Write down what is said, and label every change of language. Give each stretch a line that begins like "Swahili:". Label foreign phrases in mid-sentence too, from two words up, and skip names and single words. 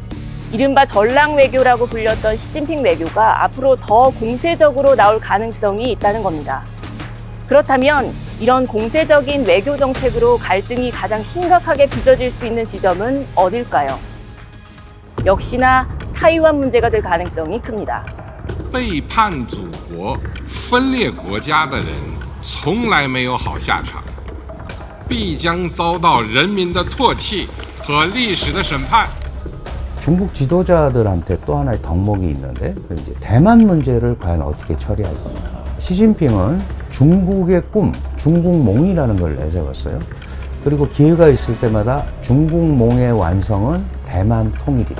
Korean: 이른바 전랑 외교라고 불렸던 시진핑 외교가 앞으로 더 공세적으로 나올 가능성이 있다는 겁니다. 그렇다면 이런 공세적인 외교 정책으로 갈등이 가장 심각하게 빚어질 수 있는 지점은 어딜까요? 역시나 타이완 문제가 될 가능성이 큽니다.
Chinese: 背叛祖国、分裂国家的人从来没有好下场，必将遭到人民的唾弃和历史的审判。
Korean: 중국 지도자들한테 또 하나의 덕목이 있는데 이제 대만 문제를 과연 어떻게 처리할 겁니까? 시진핑은 중국의 꿈, 중국몽이라는 걸 내세웠어요. 그리고 기회가 있을 때마다 중국몽의 완성은 대만 통일이다.